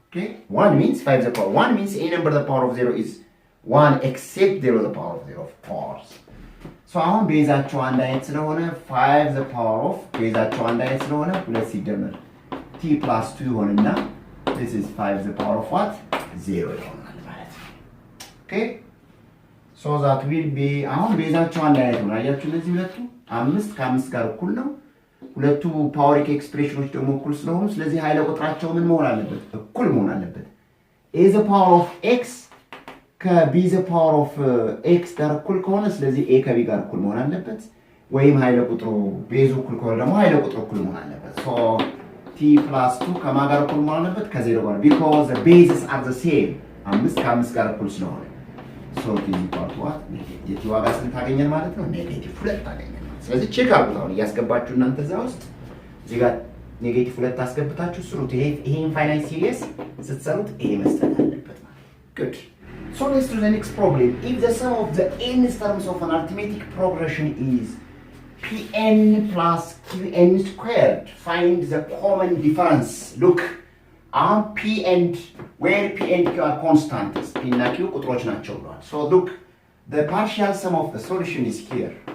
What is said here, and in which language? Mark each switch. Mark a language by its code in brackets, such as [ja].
[en] Okay, 1 means 5 the power. 1 means a number the power of 0 is 1 except 0 the power of 0, of course. [am] So አሁን ቤዛቸው አንድ አይነት ስለሆነ 5 the power of ቤዛቸው አንድ አይነት ስለሆነ ሁለት ሲደመር t plus 2 ይሆንና [en] this is 5 the power of what? [am] 0 ይሆናል ማለት ነው. [en] Okay, so that will be [am] አሁን ቤዛቸው አንድ አይነት ነው። አያችሁ እነዚህ ሁለቱ 5 ከ5 ጋር እኩል ነው። ሁለቱ ፓወሪክ ኤክስፕሬሽኖች ደግሞ እኩል ስለሆኑ ስለዚህ ኃይለ ቁጥራቸው ምን መሆን አለበት? እኩል መሆን አለበት። a the power of x ከb the power of x ጋር እኩል ከሆነ ስለዚህ a ከb ጋር እኩል መሆን አለበት። ወይም ኃይለ ቁጥሩ ቤዙ እኩል ከሆነ ደግሞ ኃይለ ቁጥሩ እኩል መሆን አለበት። [en] so t plus 2 [am] ከማን ጋር እኩል መሆን አለበት? ከ0 ጋር [en] because the bases are the same [am] 5 ከ5 ጋር እኩል ስለሆነ [en] so t is equal to what? [am] የt ዋጋ ስንት ታገኛል ማለት ነው? ኔጌቲቭ 2 ታገኛል። ስለዚህ ቼክ አድርጉት። አሁን እያስገባችሁ እናንተ እዛ ውስጥ እዚህ ጋር ኔጌቲቭ 2 አስገብታችሁ ስሩት። ይሄ ኢንፋይናይት ሲሪየስ ስትሰሩት ይሄ መስጠት አለበት ማለት ነው። good. [en] So let's do the next problem. If the sum of the n terms of an arithmetic progression is pn plus qn squared, find the common difference. Look, p and where p and q are constants. [am] p እና q ቁጥሮች ናቸው ብሏል። [en] So look, the partial sum of the solution is here.